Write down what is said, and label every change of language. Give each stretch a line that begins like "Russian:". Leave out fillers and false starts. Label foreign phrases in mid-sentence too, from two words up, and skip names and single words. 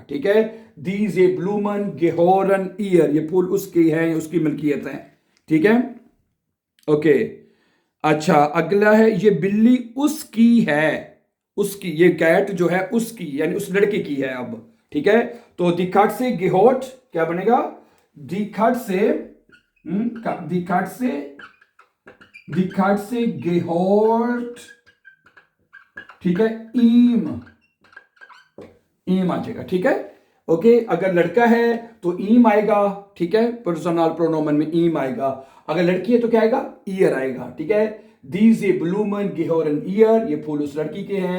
Hindi: ठीक है,
German: Diese Blumen gehören ihr,
Hindi: ये फूल उसकी है, उसकी मिल्कियत है। ठीक है, ओके। अच्छा, अगला है ये बिल्ली उसकी है, उसकी, ये कैट जो है उसकी यानी उस लड़के की है अब। ठीक है, तो
German: die Katze gehört
Hindi: क्या बनेगा?
German: Die Katze gehört,
Hindi: ठीक है, ihm आ जाएगा। ठीक है, ओके, अगर लड़का है तो ihm आएगा। ठीक है,
German: Personal Pronomen
Hindi: में ihm आएगा। अगर लड़की है तो क्या आएगा? ईयर आएगा। ठीक है,
German: Diese Blumen gehören ihr,
Hindi: ये फूल उस लड़की के हैं।